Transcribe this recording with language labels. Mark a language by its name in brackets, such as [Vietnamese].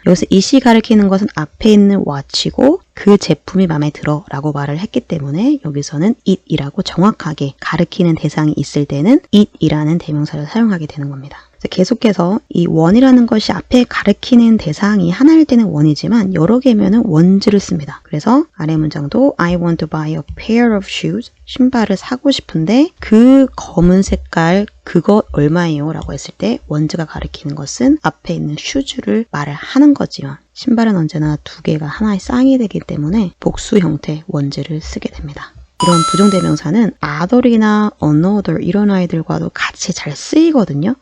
[Korean] 여기서 it이 가리키는 것은 앞에 있는 watch이고 그 제품이 마음에 들어 라고 말을 했기 때문에 여기서는 it이라고 정확하게 가리키는 대상이 있을 때는 it이라는 대명사를 사용하게 되는 겁니다. 계속해서 이 원이라는 것이 앞에 가리키는 대상이 하나일 때는 원이지만 여러 개면은 원즈를 씁니다. 그래서 아래 문장도 [English] I want to buy a pair of shoes. [Korean] 신발을 사고 싶은데 그 검은 색깔 그것 얼마예요? 라고 했을 때 원즈가 가리키는 것은 앞에 있는 shoes를 말을 하는 거지만 신발은 언제나 두 개가 하나의 쌍이 되기 때문에 복수 형태 원즈를 쓰게 됩니다. 이런 부정대명사는 other이나 another 이런 아이들과도 같이 잘 쓰이거든요.